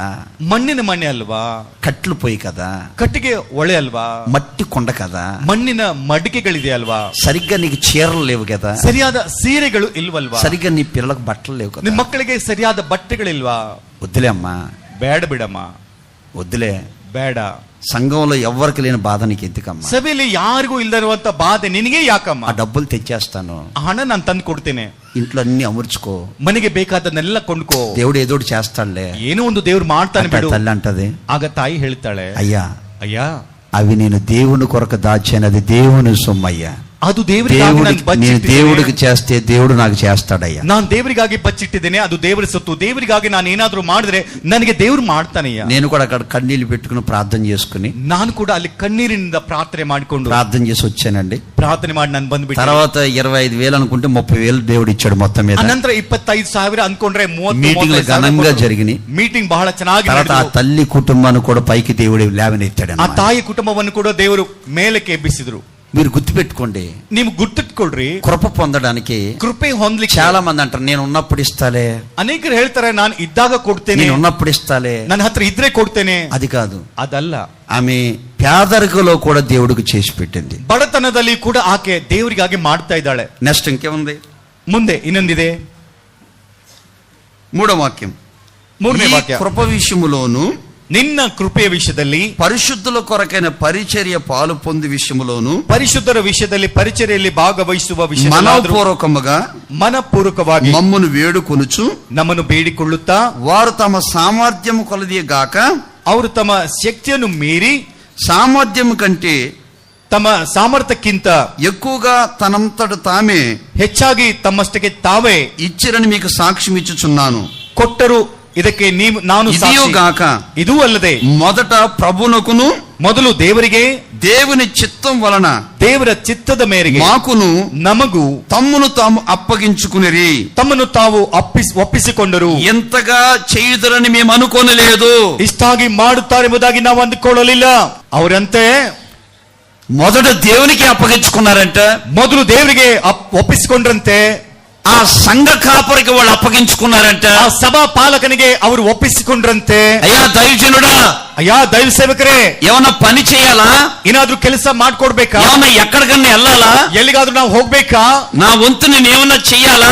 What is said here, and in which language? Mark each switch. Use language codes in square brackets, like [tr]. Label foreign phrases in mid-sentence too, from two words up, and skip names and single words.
[kn] ಮಣ್ಣಿನ ಮನೆ ಅಲ್ವಾ, [te] కట్లు పోయి కదా, [kn] ಕಟ್ಟಿಗೆ ಒಳೆ ಅಲ್ವಾ, [te] మట్టి కొండ కదా, [kn] ಮಣ್ಣಿನ ಮಡಿಕೆಗಳಿದೆ ಅಲ್ವಾ, [te] సరిగ్గా నీకు చీరలు లేవు కదా, [kn] ಸರಿಯಾದ ಸೀರೆಗಳು ಇಲ್ವಲ್ವಾ, [te] సరిగ్గా నీ పిల్లలకు బట్టలు లేవు కదా, [kn] ನಿಮ್ ಮಕ್ಕಳಿಗೆ ಸರಿಯಾದ ಬಟ್ಟೆಗಳಿಲ್ವಾ? [te] వద్దులే అమ్మా, [kn] ಬೇಡ ಬಿಡಮ್ಮ, [te] వద్దులే, [kn] ಬೇಡ. [te] సంఘంలో ఎవ్వరికి లేని బాధ నీకు ఎందుకమ్మా, [kn] ಸಭೆಯಲ್ಲಿ ಯಾರಿಗೂ ಇಲ್ಲದಿರುವಂತ ಬಾಧೆ ನಿನಗೆ ಯಾಕಮ್ಮ? [te] ఆ డబ్బులు తెచ్చేస్తాను, [kn] ಆ ಹಣ ನಾನು ತಂದು ಕೊಡ್ತೇನೆ, [te] ఇంట్లో అన్ని అమర్చుకో, [kn] ಮನೆಗೆ ಬೇಕಾದನ್ನೆಲ್ಲ ಕೊಂಡ್ಕೋ, [te] దేవుడు ఏదోటి చేస్తాడులే, [kn] ಏನೋ ಒಂದು ದೇವ್ರು ಮಾಡ್ತಾನೆ ಬಿಡು. [te] తల్లి అంటది. [kn] ಆಗ ತಾಯಿ ಹೇಳ್ತಾಳೆ, [te] అయ్యా [kn] ಅಯ್ಯ [te] అవి నేను దేవుని కొరకు దాచాను, అది దేవుని సొమ్మయ్యా, [kn] ಅದು ದೇವರಿಗಾಗಿ ನಾನು [te] నేను [kn] ಬಚ್ಚಿಟ್ಟಿದ್ದೇನೆ. [te] దేవుడికి చేస్తే దేవుడు నాకు చేస్తాడయ్యా. [kn] ನಾನು ದೇವರಿಗಾಗಿ ಬಚ್ಚಿಟ್ಟಿದ್ದೇನೆ, ಅದು ದೇವರ ಸೊತ್ತು. ದೇವರಿಗಾಗಿ ನಾನು ಏನಾದ್ರೂ ಮಾಡಿದ್ರೆ ನನಗೆ ದೇವ್ರು ಮಾಡ್ತಾನೆಯ್ಯ. [te] నేను కూడా అక్కడ కన్నీళ్లు పెట్టుకుని ప్రార్థన చేసుకుని, [kn] ನಾನು ಕೂಡ ಅಲ್ಲಿ ಕಣ್ಣೀರಿನಿಂದ ಪ್ರಾರ್ಥನೆ ಮಾಡಿಕೊಂಡು [te] ప్రార్థన చేసి వచ్చానండి. [kn] ಪ್ರಾರ್ಥನೆ ಮಾಡಿ ನಾನು ಬಂದ್ಬಿಟ್ಟು [te] తర్వాత 25,000 అనుకుంటే 30,000 దేవుడు ఇచ్చాడు మొత్తం మీద. [kn] ಅನಂತರ 25,000 ಅನ್ಕೊಂಡ್ರೆ [te] మీటింగ్లు ఘనంగా జరిగినాయి. [kn] ಮೀಟಿಂಗ್ ಬಹಳ ಚೆನ್ನಾಗಿ [te] తర్వాత ఆ తల్లి కుటుంబాన్ని కూడా పైకి దేవుడు లేవనెత్తాడు. [kn] ಆ ತಾಯಿ ಕುಟುಂಬವನ್ನು ಕೂಡ ದೇವರು ಮೇಲಕ್ಕೆ ಎಬ್ಬಿಸಿದ್ರು. [te] మీరు గుర్తుపెట్టుకోండి, [kn] ನೀವು ಗುರ್ತಿಟ್ಕೊಳ್ರಿ, [te] కృప పొందడానికి [kn] ಕೃಪೆ ಹೊಂದಲಿಕ್ಕೆ [te] చాలా మంది అంటారు నేను ఉన్నప్పుడు ఇస్తాలే, [kn] ಅನೇಕರು ಹೇಳ್ತಾರೆ ನಾನು ಇದ್ದಾಗ ಕೊಡ್ತೇನೆ, [te] నేను ఉన్నప్పుడు ఇస్తాలే, [kn] ನನ್ನ ಹತ್ರ ಇದ್ರೆ ಕೊಡ್ತೇನೆ. [te] అది కాదు, [kn] ಅದಲ್ಲ. [te] ఆమె పేదరికలో కూడా దేవుడికి చేసి పెట్టింది. [kn] ಬಡತನದಲ್ಲಿ ಕೂಡ ಆಕೆ ದೇವರಿಗಾಗಿ ಮಾಡ್ತಾ ಇದ್ದಾಳೆ. [te] నెక్స్ట్ ఇంకేముంది? [kn] ಮುಂದೆ ಇನ್ನೊಂದಿದೆ, [te] 3వ వాక్యం. [kn] 3ನೇ ವಾಕ್ಯ. [te] కృప విషయములోను, [kn] ನಿನ್ನ ಕೃಪೆಯ ವಿಷಯದಲ್ಲಿ, [te] పరిశుద్ధుల కొరకైన పరిచర్య పాలు పొంది విషయములోను, [kn] ಪರಿಶುದ್ಧರ ವಿಷಯದಲ್ಲಿ ಪರಿಚರ್ಯೆಯಲ್ಲಿ ಭಾಗವಹಿಸುವ ವಿಷಯ [te] మనపూర్వకముగా [kn] ಮನಪೂರ್ವಕವಾಗಿ [te] మమ్మను వేడుకొనుచు [kn] ನಮ್ಮನ್ನು ಬೇಡಿಕೊಳ್ಳುತ್ತಾ, [te] వారు తమ సామర్థ్యము కొలది గాక, [kn] ಅವರು ತಮ್ಮ ಶಕ್ತಿಯನ್ನು ಮೀರಿ [te] సామర్థ్యం కంటే [kn] ತಮ್ಮ ಸಾಮರ್ಥ್ಯಕ್ಕಿಂತ [te] ఎక్కువగా తనంతట తామే [kn] ಹೆಚ್ಚಾಗಿ ತಮ್ಮಷ್ಟಕ್ಕೆ ತಾವೇ [te] ఇచ్చిరని మీకు సాక్ష్యం ఇచ్చుచున్నాను. [kn] ಕೊಟ್ಟರು. ಇದಕ್ಕೆ ನಾನು [te] ఇదియో గాక, [kn] ಇದೂ ಅಲ್ಲದೆ [te] మొదట ప్రభునకును [kn] ಮೊದಲು ದೇವರಿಗೆ, [te] దేవుని చిత్తం వలన [kn] ದೇವರ ಚಿತ್ತದ ಮೇರೆಗೆ [te] మాకును [kn] ನಮಗೂ [te] తమ్మును తాము అప్పగించుకునిరి, [kn] ತಮ್ಮನ್ನು ತಾವು ಒಪ್ಪಿಸಿಕೊಂಡರು. [te] ఎంతగా చేయుదరని మేము అనుకోనలేదు. [kn] ಇಷ್ಟಾಗಿ ಮಾಡುತ್ತಾರೆ ಎಂಬುದಾಗಿ ನಾವು ಅಂದುಕೊಳ್ಳಲಿಲ್ಲ. ಅವರಂತೆ [te] మొదట దేవునికి అప్పగించుకున్నారంట, [kn] ಮೊದಲು ದೇವರಿಗೆ ಒಪ್ಪಿಸಿಕೊಂಡ್ರಂತೆ. [te] ఆ సంఘ కాపరికి వాళ్ళు అప్పగించుకున్నారంట, [kn] ಆ ಸಭಾ ಪಾಲಕನಿಗೆ ಅವರು ಒಪ್ಪಿಸಿಕೊಂಡ್ರಂತೆ. [te] అయ్యా దైవజనుడా, [kn] ಅಯ್ಯ ದೈವ ಸೇವಕರೇ, [te] ఏమన్నా పని చేయాలా, [kn] ಏನಾದ್ರೂ ಕೆಲಸ ಮಾಡ್ಕೊಡ್ಬೇಕಾ, [te] ఏమన్నా ఎక్కడికన్నా వెళ్ళాలా, [kn] ಎಲ್ಲಿಗಾದ್ರೂ ನಾವು ಹೋಗ್ಬೇಕಾ, [te] నా వంతు నేను ఏమన్నా చెయ్యాలా,